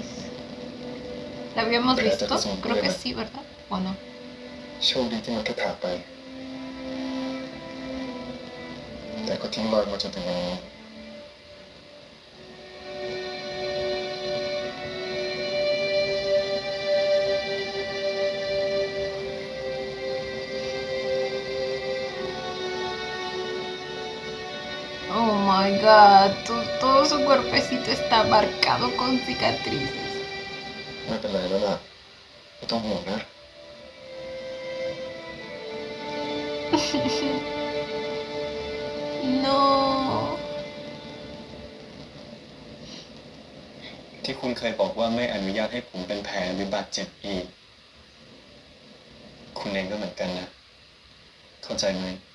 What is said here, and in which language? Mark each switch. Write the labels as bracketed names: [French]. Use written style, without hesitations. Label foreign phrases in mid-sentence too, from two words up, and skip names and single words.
[Spanish] ¿La habíamos visto? Creo que sí, ¿verdad? ¿O no? [Thai] โชคดีที่มันแค่ถากไป แต่ก็ทิ้งรอยมาจนถึงวันนี้ [English] Oh my god, [Spanish] todo su cuerpecito está marcado con cicatrices. [Thai] ไม่เป็นไรแล้วล่ะไม่ต้องห่วงนะ [Spanish] No. [Thai] ที่คุณเคยบอกว่าไม่อนุญาตให้ผมเป็นแผลหรือบาดเจ็บอีก คุณเองก็เหมือนกันนะ เข้าใจไหม